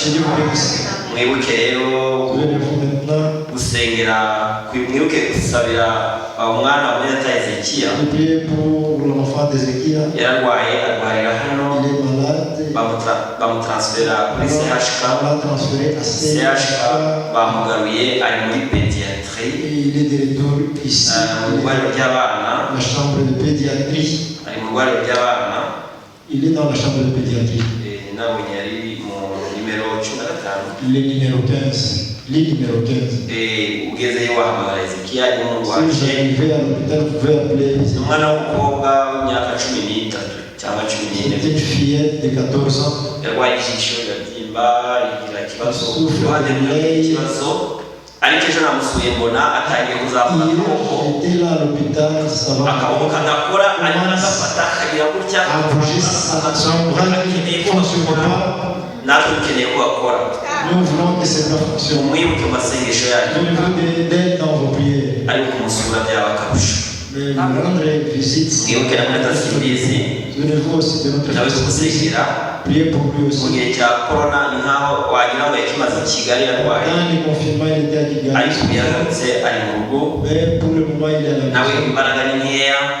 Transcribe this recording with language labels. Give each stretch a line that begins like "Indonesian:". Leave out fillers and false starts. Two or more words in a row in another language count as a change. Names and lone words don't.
Kinyarwanda: Mwibuke rero gusengera, mwibuke gusabira umwana wa Nyirata Hezekiya. Yararwaye, arwarira hano, bamutransfera kuri CHK. CHK bamugaruye ari muri pédiatrie.
French: Il est de retour ici. La chambre de pédiatrie. Il est dans la chambre de pédiatrie. Le numéro 15. Lit numéro 15. Si vous arrivez à l'hôpital, vous pouvez appeler. C'est une fillette de 14 ans.
Kinyarwanda: ariko ejo namusuye mbona atangiye kuzamuka akaboko akaboko kagakora ariko agafata akagira gutya natwe dukeneye ko akora umwibuke mu masengesho yacu ariko kumusura byaba akarusho mwibuke na mweta simbizi nawe tumusengera mu gihe cya korona ni nkaho wagira ngo yakimaze i Kigali yarwaye ariko ubu yagarutse ari mu rugo nawe imbaraga ni nkeya